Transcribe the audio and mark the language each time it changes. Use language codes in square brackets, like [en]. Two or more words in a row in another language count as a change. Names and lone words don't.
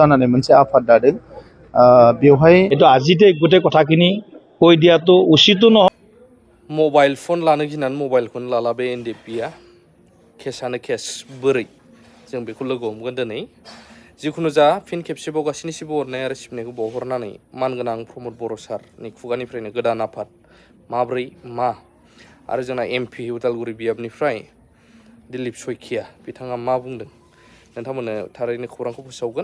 [brx] जानानै मोनसे आफाद दादों बेवहाय [as] এতো আজিতে গোটে কথাখিনি কৈ দিয়াটো उचित নহয়। [brx] मबाइल फन लानो गिनानै मबाइलखौनो लाला बे एनडिएफबिआ केसानो केस बोरै जों बेखौ लोगो हमगोन दिनै जिखुनु जा फिन खेबसेबाव गासिनि सिबो हरनाय आरो सिबिनायखौ बावहरनानै मानगोनां प्रमद बर' सारनि खुगानिफ्रायनो गोदान आफाद माब्रै मा आरो जोंना एमपि उदालगुरि बियाबनिफ्राय दिलीप सयखिया बिथाङा मा बुंदों नोंथांमोननो थारैनो खौरांखौ फोसावगोन।